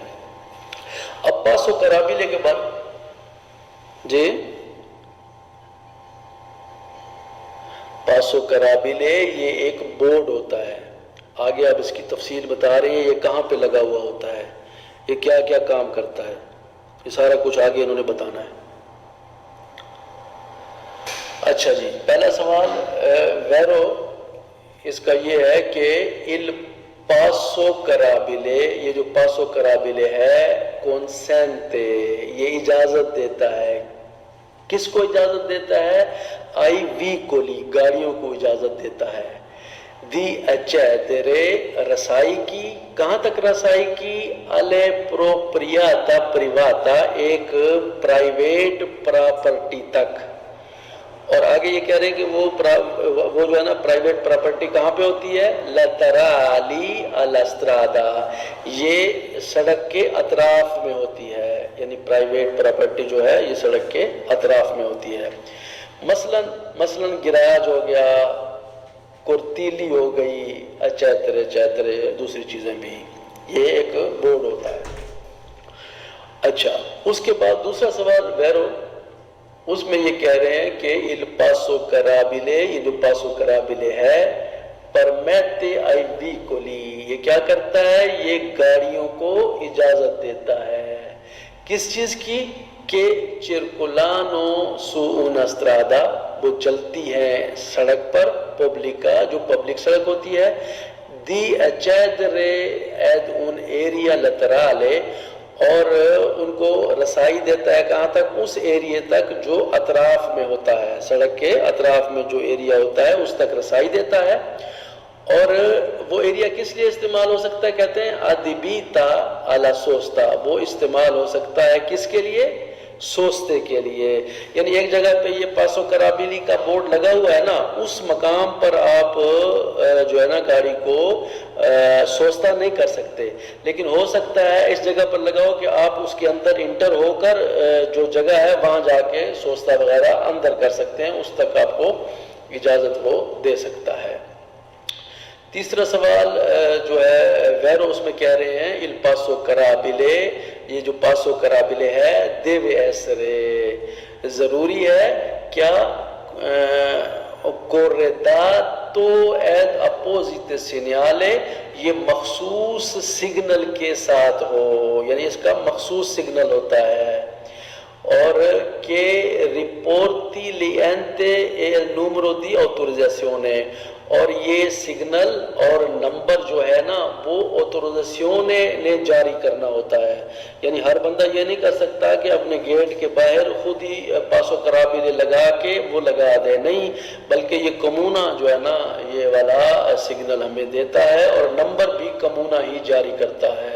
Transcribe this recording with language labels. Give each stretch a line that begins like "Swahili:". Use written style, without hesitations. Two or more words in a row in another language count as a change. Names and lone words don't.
Urdu: اب
Italian: passo carrabile
Urdu: کے بعد جی
Italian: passo carrabile
Urdu: یہ ایک بورڈ ہوتا ہے، آگے اب اس کی تفصیل بتا رہے ہیں یہ کہاں پہ لگا ہوا ہوتا ہے، یہ کیا کیا کام کرتا ہے، یہ سارا کچھ آگے انہوں نے بتانا ہے۔ اچھا جی، پہلا سوال ویرو اس کا یہ ہے کہ
Italian: il passo carabile،
Urdu: یہ جو
Italian: passo carrabile
Urdu: ہے consente، یہ اجازت دیتا ہے، کس کو اجازت دیتا ہے؟
Italian: ai veicoli,
Urdu: گاڑیوں کو اجازت دیتا ہے،
Italian: di accedere,
Urdu: رسائی کی، کہاں تک رسائی کی؟
Italian: alle proprietà privata،
Urdu: ایک پرائیویٹ پراپرٹی تک، اور آگے یہ کہہ رہے ہیں کہ وہ جو ہے نا پرائیویٹ پراپرٹی کہاں پہ ہوتی ہے؟
Italian: laterali alla strada،
Urdu: یہ سڑک کے اطراف میں ہوتی ہے، یعنی پرائیویٹ پراپرٹی جو ہے یہ سڑک کے اطراف میں ہوتی ہے۔ مثلا گراج ہو گیا، کورتیلی ہو گئی، چیترے دوسری چیزیں بھی، یہ ایک بورڈ ہوتا ہے۔ اچھا، اس کے بعد دوسرا سوال ویرو، اس میں یہ کہہ رہے ہیں کہ
Italian: il passo carabile،
Urdu: یہ جو
Italian: passo carrabile
Urdu: ہے
Italian: permette ai veicoli،
Urdu: یہ کیا کرتا ہے؟ یہ گاڑیوں کو اجازت دیتا ہے، کس چیز کی؟
Italian: کہ circolano su una strada،
Urdu: وہ چلتی ہے سڑک پر، پبلکا، جو پبلک سڑک ہوتی ہے،
Italian: di accedere ad un'area laterale،
Urdu: اور ان کو رسائی دیتا ہے کہاں تک؟ اس ایریے تک جو اطراف میں ہوتا ہے، سڑک کے اطراف میں جو ایریا ہوتا ہے اس تک رسائی دیتا ہے۔ اور وہ ایریا کس لیے استعمال ہو سکتا ہے؟ کہتے ہیں
Italian: adibita alla sosta،
Urdu: وہ استعمال ہو سکتا ہے کس کے لیے؟ سوستے کے لیے، یعنی ایک جگہ پہ یہ
Italian: passo carrabile
Urdu: کا بورڈ لگا ہوا ہے نا، اس مقام پر آپ جو ہے نا گاڑی کو سوستا نہیں کر سکتے، لیکن ہو سکتا ہے اس جگہ پر لگاؤ کہ آپ اس کے اندر انٹر ہو کر جو جگہ ہے وہاں جا کے سوستا وغیرہ اندر کر سکتے ہیں، اس تک آپ کو اجازت وہ دے سکتا ہے۔ تیسرا سوال جو ہے ویرو اس میں کہہ رہے ہیں
Italian: il passo carabile،
Urdu: یہ جو
Italian: passo carrabile
Urdu: ہے
Italian: deve essere،
Urdu: ضروری ہے کیا؟
Italian: corredato ad apposite segnale،
Urdu: یہ مخصوص سگنل کے ساتھ ہو، یعنی اس کا مخصوص سگنل ہوتا ہے، اور
Italian: che riporti l'ente e il numero di autorizzazione،
Urdu: اور یہ سگنل اور نمبر جو ہے نا وہ اوتورائزیشنے نے جاری کرنا ہوتا ہے، یعنی ہر بندہ یہ نہیں کر سکتا کہ اپنے گیٹ کے باہر خود ہی
Italian: passo carrabile
Urdu: لگا کے وہ لگا دے، نہیں، بلکہ یہ کمونہ جو ہے نا یہ والا سگنل ہمیں دیتا ہے، اور نمبر بھی کمونہ ہی جاری کرتا ہے۔